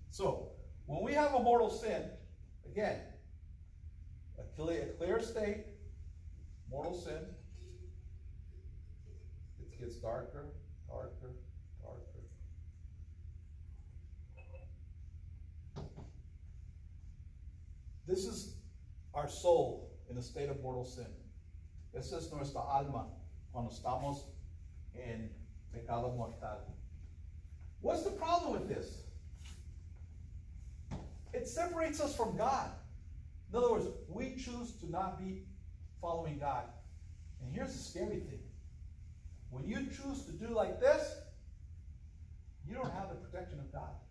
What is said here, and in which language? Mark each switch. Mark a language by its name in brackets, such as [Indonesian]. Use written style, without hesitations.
[English] So, when we have a mortal sin, again, a clear state, mortal sin. It gets darker, darker, darker. This is our soul in a state of mortal sin. [Spanish] Esa es nuestra alma cuando estamos en pecado mortal. [English] What's the problem with this? It separates us from God. In other words, we choose to not be following God. And here's the scary thing. When you choose to do like this, you don't have the protection of God.